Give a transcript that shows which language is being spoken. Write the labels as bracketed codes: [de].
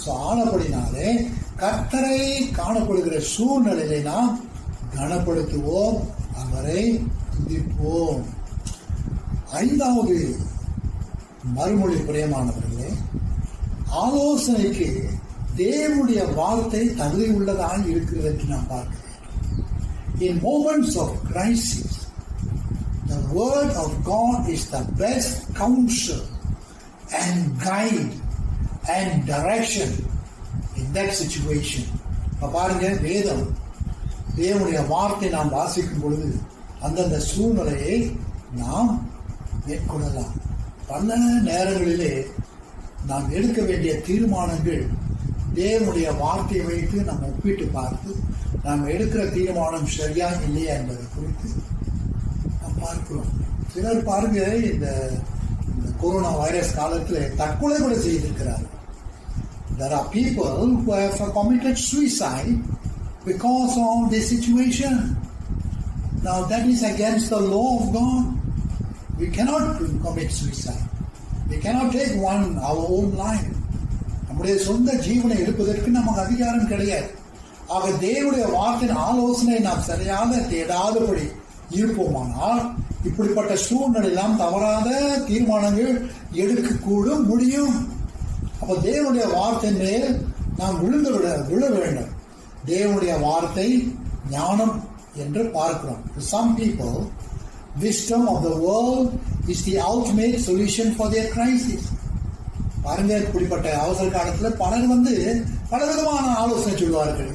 [ta] ஆனபடினாலே கர்த்தரை காணப்படுகிற சூழ்நிலையிலே நாம் கனப்படுத்துவோம், அவரை துதிப்போம். 5வது மறுமொழி, பிரியமானவர்களே, ஆலோசனைக்கு தேவனுடைய வார்த்தை தகுதி உள்ளதாக இருக்கிறது என்று நாம் பார்க்கிறோம். [en] In moments of crisis, the word of God is the best counsel and guide and direction in that situation. [ta] பாருங்க, வேதம், தேவனுடைய வார்த்தை நாம் வாசிக்கும் பொழுது அந்தந்த சூழ்நிலையை நாம் மேற்கொள்ளலாம். பல நேரங்களிலே நாம் எடுக்க வேண்டிய தீர்மானங்கள் தேவனுடைய வார்த்தையை வைத்து நாம் ஒப்பிட்டு பார்த்து நாம் எடுக்கிற தீர்மானம் சரியா இல்லையா என்பதை குறித்து நாம் பார்க்கிறோம். சிலர் பாருங்க, இந்த கொரோனா வைரஸ் காலத்தில் தற்கொலை கூட செய்திருக்கிறார்கள். [en] There are people who have committed suicide because of this situation. Now that is against the law of God. We cannot commit suicide. We cannot take our own life. [ta] நம்முடைய சொந்த ஜீவனை எடுப்பதற்கு நமக்கு அதிகாரம் கிடையாது. ஆக தேவனுடைய வார்த்தையின் ஆலோசனை நாம் சரியாக தேடாதபடி இருப்போமானால் இப்படிப்பட்ட சூழ்நிலையெல்லாம் தவறாத தீர்மானங்கள் எடுக்கக்கூடும் முடியும். அப்ப தேவனுடைய வார்த்தை மேல் நாம் விழ வேண்டும். தேவனுடைய வார்த்தை ஞானம் என்று பார்க்கிறோம். [en] Some people, wisdom of the world is the ultimate solution for their crisis. [ta] பாருங்க, இப்படிப்பட்ட அவசர காலத்துல பலர் பல விதமான ஆலோசனை சொல்லுவார்கள்.